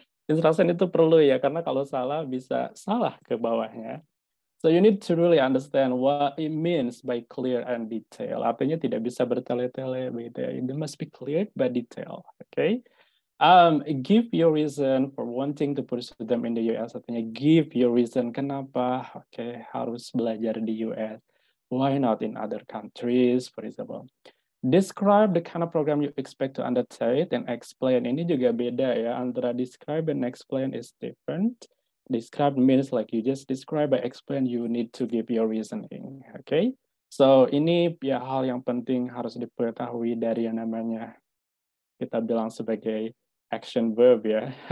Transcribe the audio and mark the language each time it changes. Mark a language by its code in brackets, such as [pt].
[id] Instruction itu perlu ya, karena kalau salah bisa salah ke bawahnya. [en] So you need to really understand what it means by clear and detail. [id] Artinya tidak bisa bertele-tele begitu ya. [en] It must be clear but detail. Okay. Give your reason for wanting to pursue them in the US. [id] Artinya [en] give your reason [id] kenapa harus belajar di US. [en] Why not in other countries, for example. Describe the kind of program you expect to undertake and explain. [id] Ini juga beda ya, antara [en] describe and explain is different. Describe means like you just describe, but explain you need to give your reasoning. Okay? [id] So ini ya hal yang penting harus diketahui dari yang namanya kita bilang sebagai action verb ya.